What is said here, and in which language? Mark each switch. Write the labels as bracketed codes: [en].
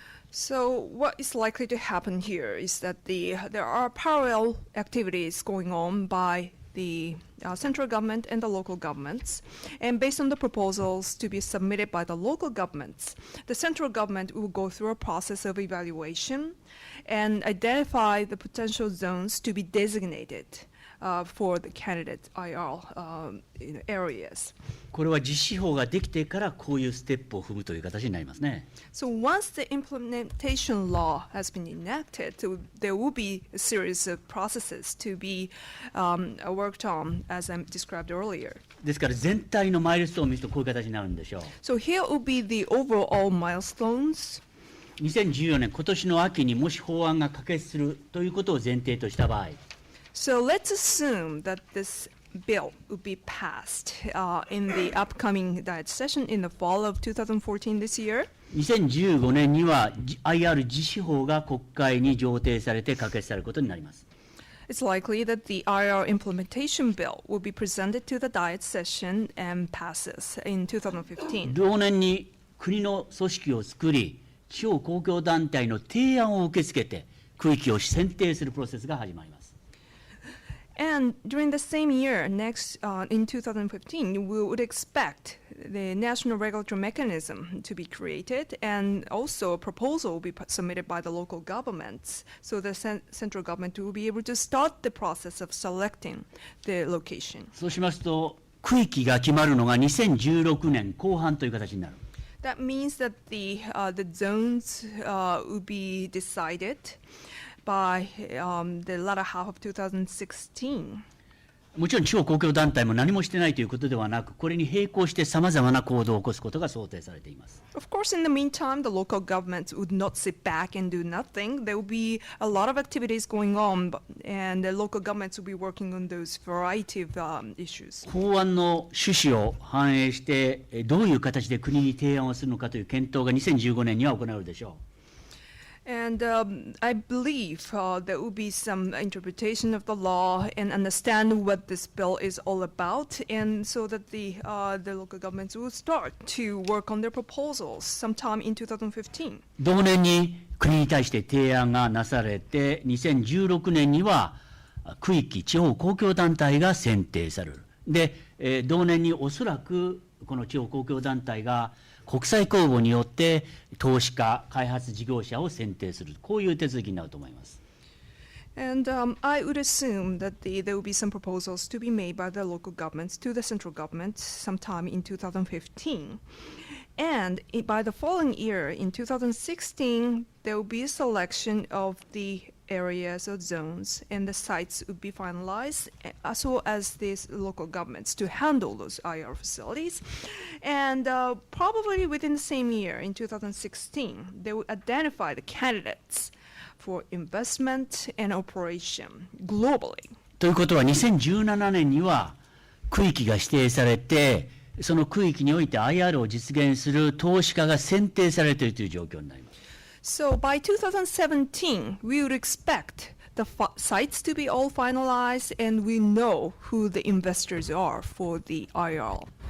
[en] So what is likely to happen here is that there are parallel activities going on by the central government and the local governments, and based on the proposals to be submitted by the local governments, the central government will go through a process of evaluation and identify the potential zones to be designated for the candidate IR areas. [ja] これは実施法ができてからこういうステップを踏むという形になりますね。 [en] So once the implementation law has been enacted, there will be a series of processes to be worked on, as I described earlier. [ja] ですから全体のマイルストーンを見るとこういう形になるんでしょう。 [en] So here will be the overall milestones. [ja] 2014年今年の秋にもし法案が可決するということを前提とした場合、 [en] So let's assume that this bill will be passed in the upcoming Diet session in the fall of 2014 this year. [ja] 2015年には IR 実施法が国会に上呈されて可決されることになります。 [en] It's likely that the IR implementation bill will be presented to the Diet session and passes in 2015. [ja] 同年に国の組織を作り、地方公共団体の提案を受け付けて区域を選定するプロセスが始まります。 [en] And during the same year, in 2015, we would expect the national regulatory mechanism to be created, and also a proposal will be submitted by the local governments. So the central government will be able to start the process of selecting the location. [ja] そうしますと、区域が決まるのが2016年後半という形になる。 [en] That means that the zones will be decided by the latter half of 2016. [ja] もちろん地方公共団体も何もしてないということではなく、これに並行してさまざまな行動を起こすことが想定されています。 [en] Of course, in the meantime, the local governments would not sit back and do nothing. There will be a lot of activities going on, and the local governments will be working on those variety of issues. [ja] 法案の趣旨を反映して、どういう形で国に提案をするのかという検討が2015年には行われるでしょう。 [en] And I believe there will be some interpretation of the law and understand what this bill is all about, and so that the local governments will start to work on their proposals sometime in 2015. [ja] 同年に国に対して提案がなされて、2016年には区域地方公共団体が選定される。で、同年におそらくこの地方公共団体が国際公募によって投資家、開発事業者を選定する、こういう手続きになると思います。 [en] And I would assume that there will be some proposals to be made by the local governments to the central government sometime in 2015. And by the following year, in 2016, there will be a selection of the areas or zones, and the sites would be finalized, as well as these local governments to handle those IR facilities. And probably within the same year, in 2016, they will identify the candidates for investment and operation globally. [ja] ということは2017年には区域が指定されて、その区域において IR を実現する投資家が選定されているという状況になります。 [en] So by 2017, we would expect the sites to be all finalized, and we know who the investors are for the IR.